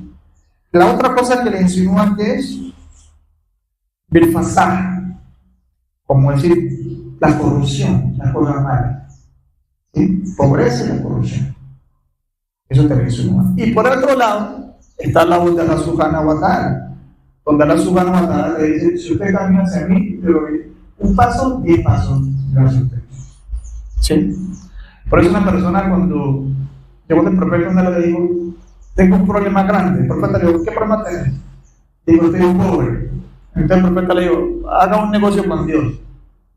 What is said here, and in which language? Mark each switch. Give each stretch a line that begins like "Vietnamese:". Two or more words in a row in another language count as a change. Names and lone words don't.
Spanish: La otra cosa que le insinúa que es bilfasaj, como decir la corrupción, la cosa mala. ¿Sí? Pobreza y la corrupción. Eso te lo insinúa. Y por otro lado está la voz de
Arabic: الله سبحانه وتعالى,
Spanish: donde
Arabic: الله سبحانه وتعالى
Spanish: le dice: si usted camina hacia mí, te lo doy un paso, 10 pasos gracias a usted. ¿Sí? Por eso una persona, cuando llegó el profeta, le dijo: tengo un problema grande. El profeta le dijo: ¿qué problema tenés? Digo: estoy pobre. Entonces el profeta le dijo: haga un negocio con Dios.